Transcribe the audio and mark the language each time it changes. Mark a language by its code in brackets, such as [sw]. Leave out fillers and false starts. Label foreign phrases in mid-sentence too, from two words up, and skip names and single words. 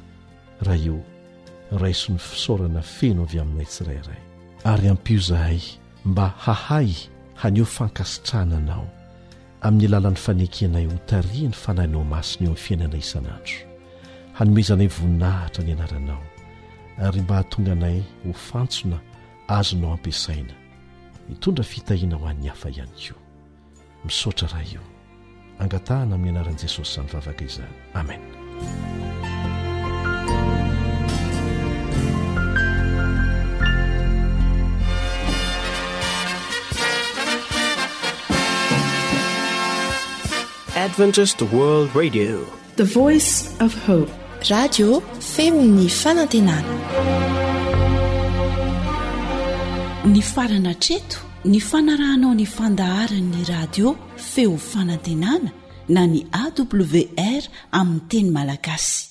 [mg] Raha io raiso ny fisaorana feno avy aminay tsirairay, ary ampio izahay mba hahay haneho fankasitrahana anao amin'ny alalan'ny fanekenay ho tariany fanahinao masina eo amin'ny fiainana isan'andro. Hanomezanay voninahitra ny anaranao, ary mba hahatonga anay ho fantsona azonao ampiasaina hitondra fitahiana ho an'ny hafa ihany koa. Misaotra raha io, angatahana amin'ny anaran'i Jesosy izany vavaka izany. Amen. [en] Adventist World Radio, the voice of hope. [mg] Radio femon'ny fanantenana. Ny farana treto, ny fanarahanao ny fandaharan'ny radio feo fanantenana na ny AWR amin'ny teny malagasy.